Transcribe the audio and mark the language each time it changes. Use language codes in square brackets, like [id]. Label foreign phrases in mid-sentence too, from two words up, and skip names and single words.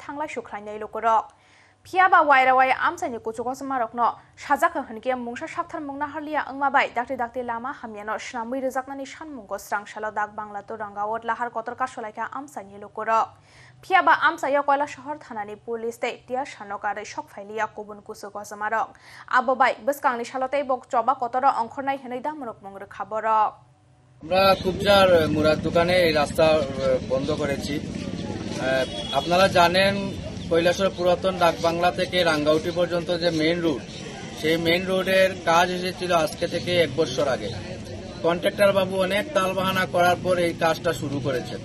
[trp] थांलाय सुख्लायनाय लुकुरक फियाबा वायरावाय आमसानि कुचुकस मारकनो साजाखो हनके मुंसा साबथार मुंना हारलिया अंमाबाय दाक्ति लामा हामियानो स्नामै रोजाकनानि सानमुंगो स्रां सालो दाग बांलातो रांगावत लाहार कत्रका सलायखा आमसानि लुकुरक फियाबा आमसाया कयला शहर थानानि पुलिस तै टिया सानकारै सकफाइलिया गुबुन कुचुकस मारक आबोबाय बिस्कांनि सालतै बक चबा कतर अंखरनाय हनै दामरक मंग्रो खाबरक [bn] আমরা কুবজার মুরাদ দোকানে এই রাস্তা বন্ধ করেছি। আপনারা জানেন কৈলাসহর পুরাতন ডাকবাংলা থেকে রাঙ্গাউটি পর্যন্ত যে [en] main road, [bn] সেই [en] main road-এর [bn] কাজ এসেছিল আজকে থেকে 1 বছর আগে। কন্ট্রাক্টর বাবু অনেক তালবাহানা করার পর এই কাজটা শুরু করেছেন।